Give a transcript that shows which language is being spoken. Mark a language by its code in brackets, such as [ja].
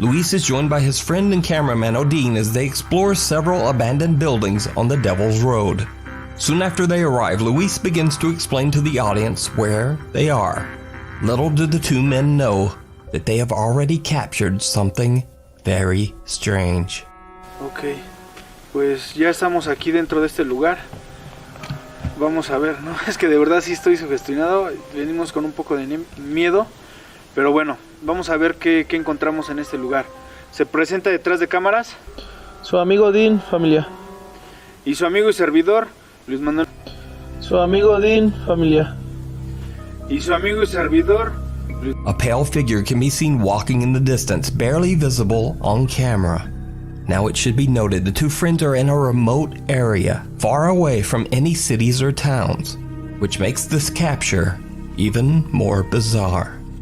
[en] Luis is joined by his friend and cameraman Odin as they explore several abandoned buildings on the Devil's Road. Soon after they arrive, Luis begins to explain to the audience where they are. Little do the two men know that they have already captured something very strange. [es] Ok, pues ya estamos aquí dentro de este lugar. Vamos a ver, ¿no? Es que de verdad sí estoy sugestionado. Venimos con un poco de miedo. Pero bueno, vamos a ver qué encontramos en este lugar. Se presenta detrás de cámaras su amigo Dean, familia. y su amigo y servidor Luis Manuel. Su amigo Dean, familia. Y su amigo y servidor [en] A pale figure can be seen walking in the distance, barely visible on camera. Now it should be noted the two friends are in a remote area, far away from any cities or towns, which makes this capture even more bizarre.